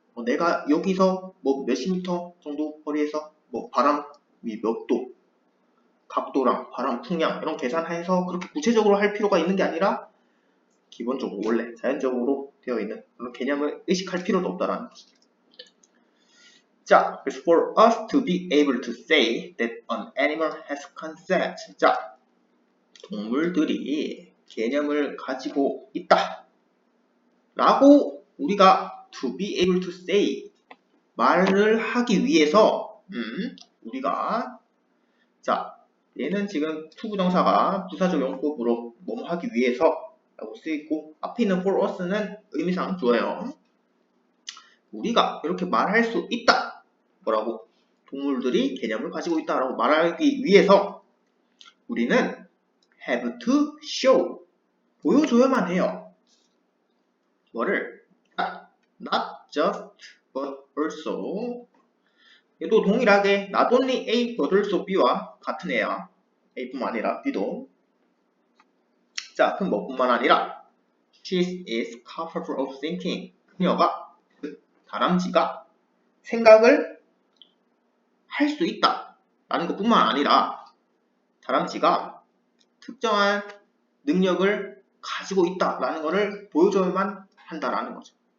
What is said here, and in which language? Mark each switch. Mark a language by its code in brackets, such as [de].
[ko] 내가 여기서 뭐 몇십 미터 정도 거리에서 뭐 바람이 몇 도, 각도랑 바람 풍량 이런 계산해서 그렇게 구체적으로 할 필요가 있는 게 아니라 기본적으로 원래 자연적으로 되어 있는 그런 개념을 의식할 필요도 없다라는 거죠. [en] 자, for us to be able to say that an animal has concept. [ko] 자, 동물들이 개념을 가지고 있다. 라고 우리가 [en] to be able to say [ko] 말을 하기 위해서 우리가 자 얘는 지금 투부정사가 부사적 용법으로 뭐뭐 하기 위해서 라고 쓰여있고 앞에 있는 [en] for us [ko] 는 의미상 주어요. 우리가 이렇게 말할 수 있다. 뭐라고? 동물들이 개념을 가지고 있다라고 말하기 위해서 우리는 [en] have to show [ko] 보여줘야만 해요. 뭐를? [en] Not just but also [ko] 얘도 동일하게 [en] not only A but also B [ko] 와 같은 애야. A뿐만 아니라 B도. [en] 자, [ko] 그럼 뭐뿐만 아니라 [en] she is capable of thinking. [ko] 그녀가 다람쥐가 생각을 할 수 있다 라는 것뿐만 아니라 다람쥐가 특정한 능력을 가지고 있다 라는 것을 보여줘야만 한다라는 거죠.